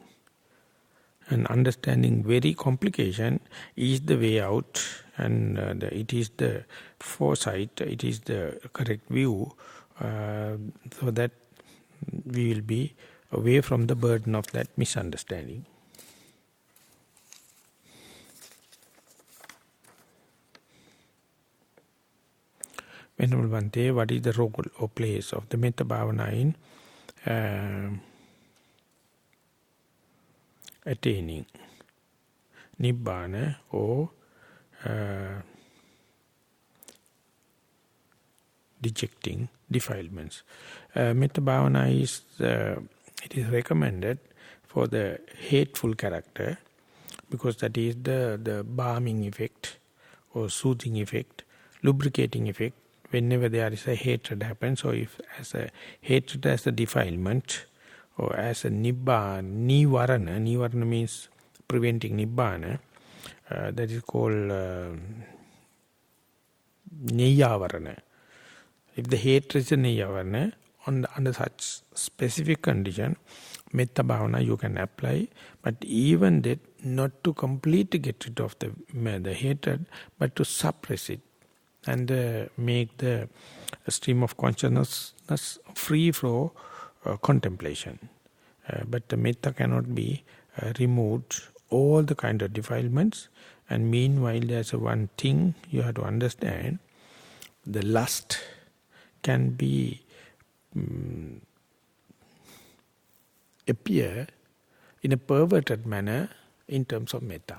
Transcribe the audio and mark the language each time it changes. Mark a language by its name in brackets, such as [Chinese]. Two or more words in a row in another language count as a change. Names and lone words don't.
[English] And understanding very complication is the way out, and it is the foresight, it is the correct view, so that we will be away from the burden of that misunderstanding. Venerable Bhante, what is the role or place of the [Pali] Metta Bhavana [English] in attaining Nibbana or dejecting defilements? [Pali] Metta Bhavana [English] is, it is recommended for the hateful character, because that is the balming effect or soothing effect, lubricating effect. Whenever there is a hatred happens, or if as a hatred as a defilement, or as a nivarana means preventing nibbana, that is called neyavarana. If the hatred is a neyavarana, under such specific condition, [Pali] metta bhavana [English] you can apply, but even that not to completely get rid of the hatred, but to suppress it and make the stream of consciousness free flow contemplation. But the metta cannot be removed, all the kind of defilements, and meanwhile there's one thing you have to understand, the lust can be appear in a perverted manner in terms of metta.